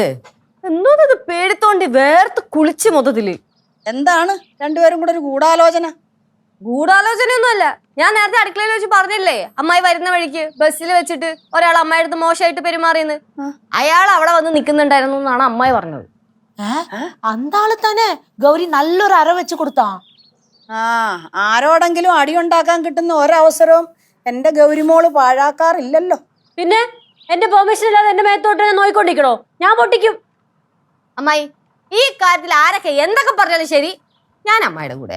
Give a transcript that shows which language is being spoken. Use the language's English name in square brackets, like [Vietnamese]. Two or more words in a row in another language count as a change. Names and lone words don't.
[Malayalam] എന്തോന്നത് പേടിത്തോണ്ടി വേർത്ത് കുളിച്ച് മൊത്തത്തില്. എന്താണ് രണ്ടുപേരും കൂടെ ഒരു ഗൂഢാലോചന? ഗൂഢാലോചനയൊന്നുമല്ല. ഞാൻ നേരത്തെ അടുക്കളയിൽ വെച്ച് പറഞ്ഞില്ലേ അമ്മായി വരുന്ന വഴിക്ക് ബസ്സിൽ വെച്ചിട്ട് ഒരാൾ അമ്മായി അടുത്ത് മോശമായിട്ട് പെരുമാറിയെന്ന്. അയാൾ അവിടെ വന്ന് നിൽക്കുന്നുണ്ടായിരുന്നു എന്നാണ് അമ്മായി പറഞ്ഞത്. [Tamil] அந்த ஆளு தானே கௌரி நல்லொரு அற வச்சு கொடுத்தான். [Malayalam] ആ ആരോടെങ്കിലും അടിയുണ്ടാക്കാൻ കിട്ടുന്ന ഒരവസരവും എന്റെ ഗൗരിമോള് പാഴാക്കാറില്ലല്ലോ. പിന്നെ എന്റെ പെർമിഷൻ ഇല്ലാതെ എന്റെ മേത്തോട്ട് നോയിക്കൊണ്ടിരിക്കണോ? ഞാൻ പൊട്ടിക്കും. അമ്മായി ഈ കാര്യത്തിൽ ആരൊക്കെ എന്തൊക്കെ പറഞ്ഞാലും ശരി, ഞാൻ അമ്മായിയുടെ കൂടെ.